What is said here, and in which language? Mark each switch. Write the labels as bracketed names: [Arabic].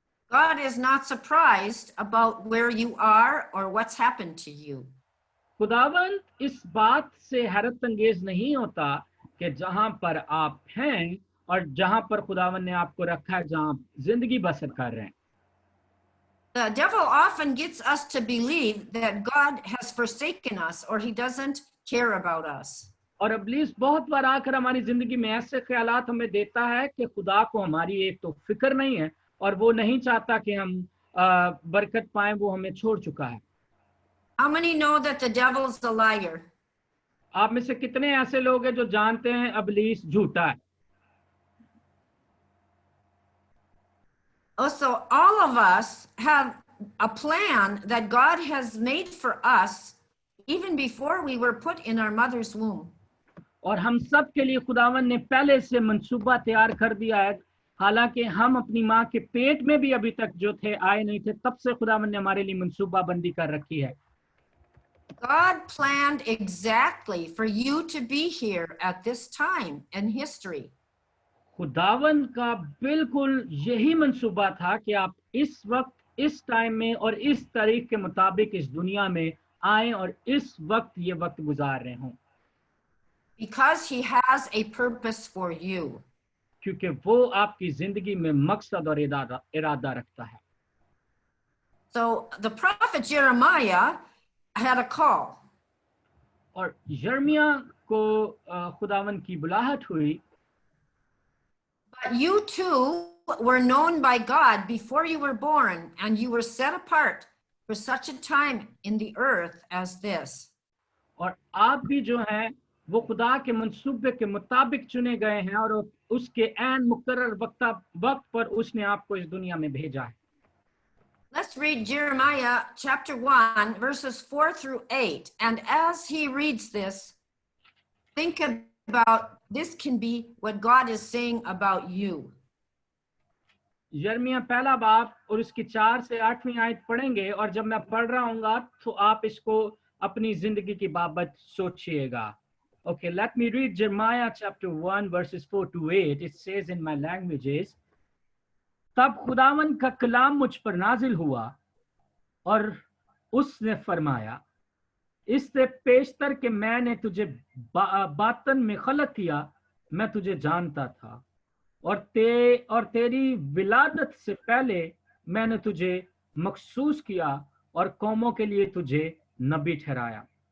[English] God is not surprised about where you are or what's happened to you. [Hindi] खुदावन इस बात से हैरत अंगेज नहीं होता कि जहां पर आप हैं और जहां पर खुदावन ने आपको रखा है, जहां आप जिंदगी बसर कर रहे हैं. [English] The devil often gets us to believe that God has forsaken us or he doesn't care about us. [Hindi] और इब्लीस बहुत बार आकर हमारी जिंदगी में ऐसे ख्यालात हमें देता है कि खुदा को हमारी एक तो फिक्र नहीं है और वो नहीं चाहता कि हम बरकत पाएं, वो हमें छोड़ चुका है. [English] How many know that the devil's a liar? [Hindi] आप में से कितने ऐसे लोग हैं जो जानते हैं इब्लीस झूठा है? [English] Also, all of us have a plan that God has made for us even before we were put in our mother's womb. [Hindi] और हम सब के लिए खुदावन ने पहले से मंसूबा तैयार कर दिया है, हालांकि हम अपनी माँ के पेट में भी अभी तक जो थे आए नहीं थे, तब से खुदावन ने हमारे लिए मंसूबा बंदी कर रखी है. [English] God planned exactly for you to be here at this time in history. [Hindi] खुदावन का बिल्कुल यही मंसूबा था कि आप इस वक्त, इस टाइम में और इस तारीख के मुताबिक इस दुनिया में आए और इस वक्त ये वक्त गुजार रहे हों. [English] Because he has a purpose for you. [Hindi] क्योंकि वो आपकी जिंदगी में मकसद और इरादा रखता है. [English] So the prophet Jeremiah had a call. [Hindi] और यर्मिया को खुदावन की बुलाहट हुई. [English] But you too were known by God before you were born, and you were set apart for such a time in the earth as this. [Hindi] और आप भी जो हैं वो खुदा के मंसूबे के मुताबिक चुने गए हैं और उसके ऐन मुकर्रर वक्त पर उसने आपको इस दुनिया में भेजा है। [English] Let's read Jeremiah chapter 1, verses 4 through 8. And as he reads this, think about this can be what God is saying about you. [Hindi] यिर्मयाह पहला बाब और उसकी 4 से 8वीं आयत पढ़ेंगे और जब मैं पढ़ रहा हूँगा तो आप इसको अपनी जिंदगी की बाबत सोचिएगा। [English] Okay, let me read Jeremiah chapter 1 verses 4 to 8. It says in my languages, [Hindi] तब खुदावन का कलाम मुझ पर नाजिल हुआ और उसने फरमाया, इससे पेशतर के मैंने तुझे बातन में खलक किया, मैं तुझे जानता था और तेरी विलादत से पहले मैंने तुझे मखसूस किया और कौमों के लिए तुझे नबी ठहराया।